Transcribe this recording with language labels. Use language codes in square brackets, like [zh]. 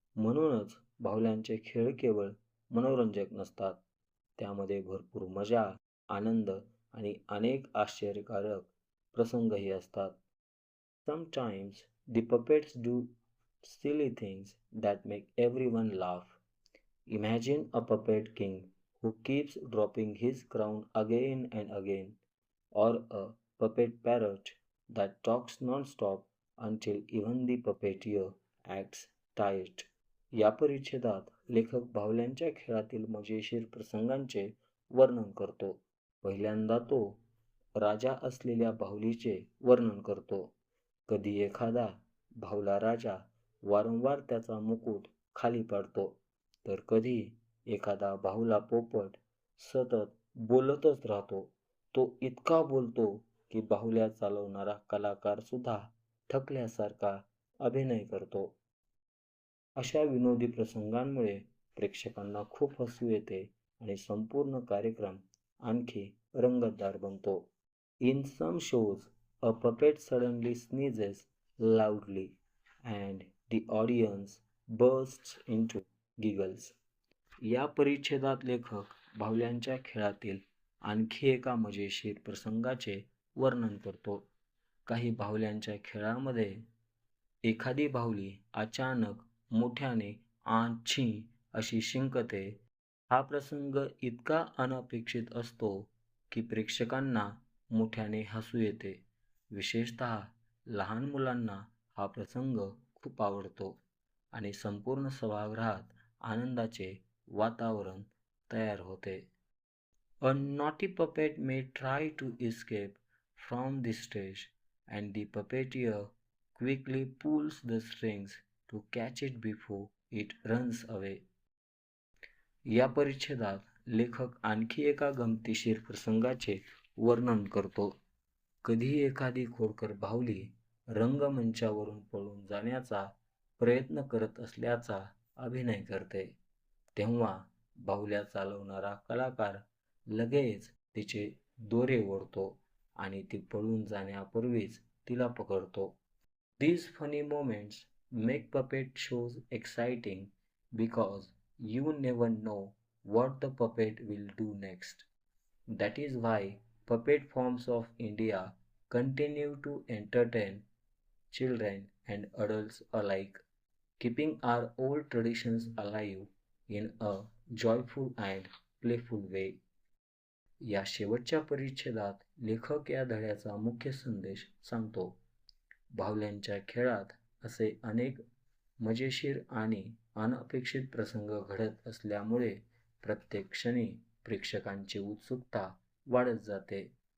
[mr] म्हणूनच बाहुल्यांचे खेळ केवळ मनोरंजक नसतात, त्यामध्ये भरपूर मजा, आनंद आणि अनेक आश्चर्यकारक प्रसंगही असतात. [en] Sometimes the puppets do silly things that make everyone laugh. Imagine a puppet king who keeps dropping his crown again and again, or a puppet parrot that talks non-stop until even the puppeteer acts tired. [mr] या परिच्छेदात लेखक बाहुल्यांच्या खेळातील मजेशीर प्रसंगांचे वर्णन करतो. पहिल्यांदा तो राजा असलेल्या बाहुलीचे वर्णन करतो. कधी एखादा बाहुला राजा वारंवार त्याचा मुकुट खाली पाडतो, तर कधी एखादा बाहुला पोपट सतत बोलतच राहतो. तो इतका बोलतो की बाहुल्या चालवणारा कलाकार सुद्धा थकल्यासारखा अभिनय करतो. अशा विनोदी प्रसंगांमुळे प्रेक्षकांना खूप हसू येते आणि संपूर्ण कार्यक्रम आणखी रंगतदार बनतो. [en] In some shows, a puppet suddenly sneezes loudly and the audience bursts into giggles. [mr] या परिच्छेदात लेखक बाहुल्यांच्या खेळातील आणखी एका मजेशीर प्रसंगाचे वर्णन करतो. काही बाहुल्यांच्या खेळामध्ये एखादी बाहुली अचानक मोठ्याने आची अशी शिंकते. हा प्रसंग इतका अनपेक्षित असतो की प्रेक्षकांना मोठ्याने हसू येते. विशेषतः लहान मुलांना हा प्रसंग खूप आवडतो आणि संपूर्ण सभागृहात आनंदाचे वातावरण तयार होते. [en] A naughty puppet may try to escape from the stage, and the puppeteer quickly pulls the strings to catch it before it runs away. [mr] या परिच्छेदात लेखक आणखी एका गमतीशीर प्रसंगाचे वर्णन करतो. कधी एखादी खोडकर बाहुली रंगमंचावरून पळून जाण्याचा प्रयत्न करत असल्याचा अभिनय करते, तेव्हा बाहुल्या चालवणारा कलाकार लगेच तिचे दोरे ओढतो आणि ती पळून जाण्यापूर्वीच तिला पकडतो. [en] These funny moments make puppet shows exciting because you never know what the puppet will do next. That is why puppet forms of India continue to entertain children and adults alike, keeping our old traditions alive in a joyful and playful way. [mr] या शेवटच्या परिच्छेदात लेखक या धड्याचा मुख्य संदेश सांगतो. बाहुल्यांच्या खेळात असे अनेक मजेशीर आणि अनपेक्षित प्रसंग घडत असल्यामुळे प्रत्येक क्षणी प्रेक्षकांची उत्सुकता वाढत जाते.